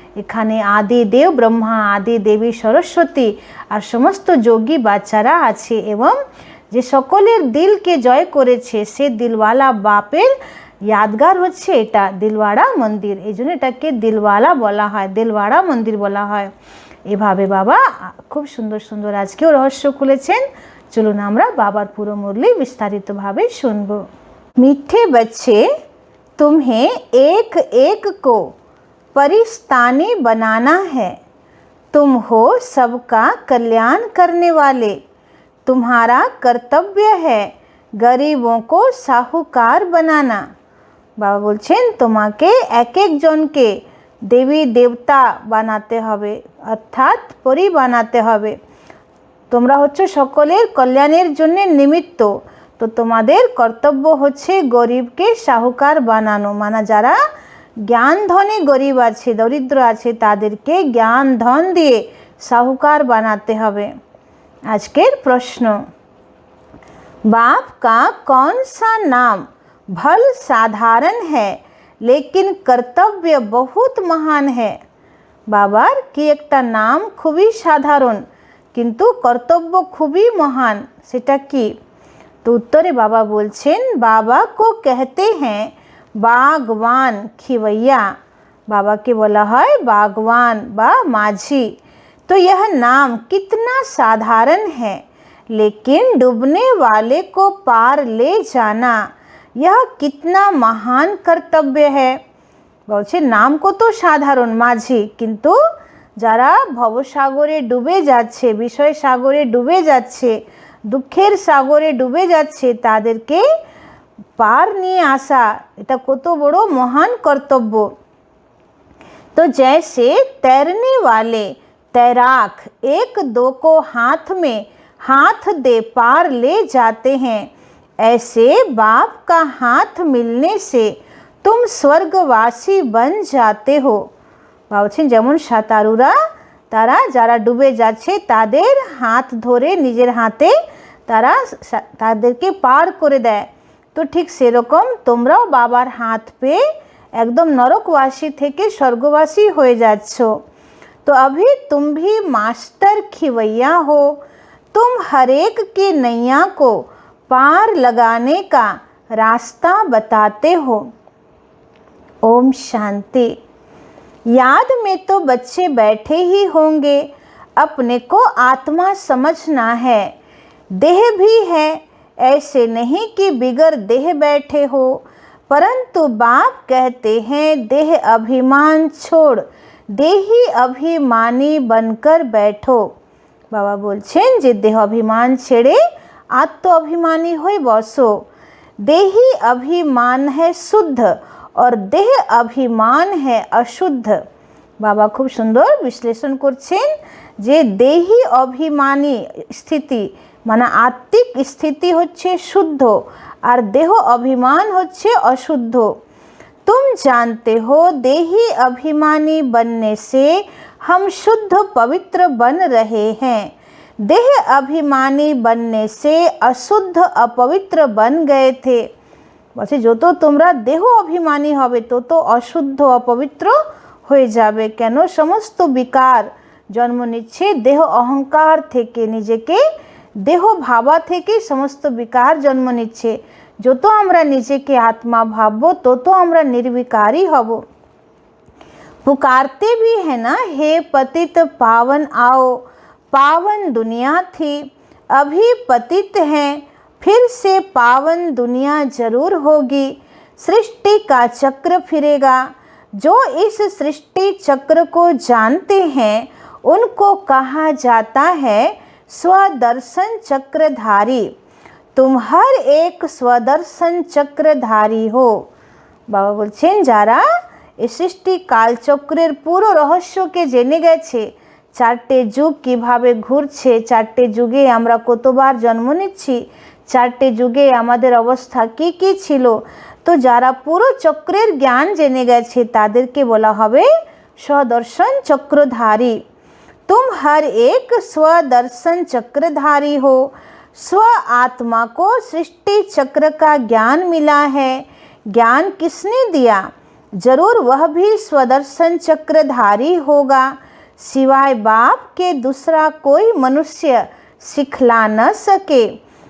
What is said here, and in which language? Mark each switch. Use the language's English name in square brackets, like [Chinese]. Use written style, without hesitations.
[Bangla] এখানে আদি দেব ব্রহ্মা, আদি দেবী সরস্বতী আর সমস্ত যোগী বাচ্চারা আছে, এবং যে সকলের দিলকে জয় করেছে সে দিলওয়ালা বাপের ইয়াদগার হচ্ছে এটা দিলওয়াড়া মন্দির। এই জন্য এটাকে দিলওয়ালা বলা হয়, দিলওয়াড়া মন্দির বলা হয়। এভাবে বাবা খুব সুন্দর সুন্দর আজকেও রহস্য খুলেছেন। চলুন আমরা বাবার পুরো মুরলি বিস্তারিতভাবে শুনব। [Hindi] মিঠে बच्चे, तुम्हें एक एक को परिस्तानी बनाना है। तुम हो सबका कल्याण करने वाले। तुम्हारा कर्तव्य है गरीबों को साहूकार बनाना। [Bangla] বাবা বলছেন তোমাকে এক এক জনকে দেবী দেবতা বানাতে হবে, অর্থাৎ পরি বানাতে হবে। তোমরা হচ্ছে সকলের কল্যাণের জন্য নিমিত্ত, তো তোমাদের কর্তব্য হচ্ছে গরিবকে সাহুকার বানানো, মানে যারা জ্ঞান ধনে গরিব আছে, দরিদ্র আছে, তাদেরকে জ্ঞান ধন দিয়ে সাহুকার বানাতে হবে। আজকের প্রশ্ন, [Hindi] बाप का कौन सा नाम भल साधारण है लेकिन कर्तव्य बहुत महान है। [Bangla] বাবার কি একটা নাম খুবই সাধারণ কিন্তু কর্তব্য খুবই মহান, সেটা কি? তো উত্তরে বাবা বলছেন বাবা [Hindi] को कहते हैं बागवान खिवैया। [Bangla] বাবাকে বলা হয় बागवान বা माझी। [Hindi] तो यह नाम कितना साधारण है, लेकिन डूबने वाले को पार ले जाना यह कितना महान कर्तव्य है। [Bangla] বলছে নাম কত সাধারণ মাঝি, কিন্তু যারা ভবসাগরে ডুবে যাচ্ছে, বিষয় সাগরে ডুবে যাচ্ছে, দুঃখের সাগরে ডুবে যাচ্ছে, তাদেরকে পার নিয়ে আসা এটা কত বড় মহান কর্তব্য। [Hindi] तो जैसे तैरने वाले तैराक एक दो को हाथ में हाथ दे पार ले जाते हैं, ऐसे बाप का हाथ मिलने से तुम स्वर्गवासी बन जाते हो। [Bangla] বলছেন যেমন সাঁতারুরা তারা যারা ডুবে যাচ্ছে তাদের হাত ধরে নিজের হাতে তারা তাদেরকে পার করে দেয়, তো ঠিক সেরকম তোমরাও বাবার হাত পেয়ে [Hindi] एकदम नरकवासी [Bangla] থেকে [Hindi] स्वर्गवासी हो [Bangla] যাচ্ছ। [Hindi] तो अभी तुम भी मास्टर खिवैया हो, तुम हरेक की नैया को पार लगाने का रास्ता बताते हो। ओम शांति। याद में तो बच्चे बैठे ही होंगे, अपने को आत्मा समझना है, देह भी है, ऐसे नहीं कि बिगर देह बैठे हो, परंतु बाप कहते हैं देह अभिमान छोड़ देही अभिमानी बनकर बैठो। [Bangla] बाबा बोलছেন যে দেহ अभिमान ছেড়ে आत्म अभिमानी হয়ে বসো। [Hindi] देही अभिमान है शुद्ध और देह अभिमान है अशुद्ध। बाबा खूब सुंदर विश्लेषण [Bangla] করছেন যে देही अभिमानी स्थिति মানে आत्मिक स्थिति হচ্ছে [Hindi] शुद्ध और देह अभिमान होच्छे अशुद्ध। तुम जानते हो देही अभिमानी बनने से हम शुद्ध पवित्र बन रहे हैं, देह अभिमानी बनने से अशुद्ध अपवित्र बन गए थे। [Bangla] বলছে যত তোমরা দেহ অভিমানী হবে তত অশুদ্ধ অপবিত্র হয়ে যাবে। কেন? সমস্ত বিকার জন্ম নিচ্ছে দেহ অহংকার থেকে, নিজেকে দেহ ভাবা থেকে সমস্ত বিকার জন্ম নিচ্ছে। যত আমরা নিজেকে আত্মা ভাববো তত আমরা নির্বিকারী হব। [Hindi] पुकारते भी है ना, हे पतित पावन आओ, पावन दुनिया थी अभी पतित हैं, फिर से पावन दुनिया जरूर होगी, सृष्टि का चक्र फिरेगा। जो इस सृष्टि चक्र को जानते हैं उनको कहा जाता है स्वदर्शन चक्रधारी। तुम हर एक स्वदर्शन चक्रधारी हो। [Bangla] बाबा बोलছেন যারা এই সৃষ্টি কালচক্রের পুরো রহস্যকে জেনে গেছে, চারটে যুগ কিভাবে ঘুরছে, চারটে যুগে আমরা কতবার জন্ম নিচ্ছি, চারটে যুগে আমাদের অবস্থা কি কি ছিল, তো যারা পুরো চক্রের জ্ঞান জেনে গেছে তাদেরকে বলা হবে स्वदर्शन चक्रधारी। [Hindi] तुम हर एक स्वदर्शन चक्रधारी हो। स्व आत्मा को सृष्टि चक्र का ज्ञान मिला है। ज्ञान किसने दिया? जरूर वह भी स्वदर्शन चक्रधारी होगा। सिवाय बाप के दूसरा कोई मनुष्य सिखला न सके।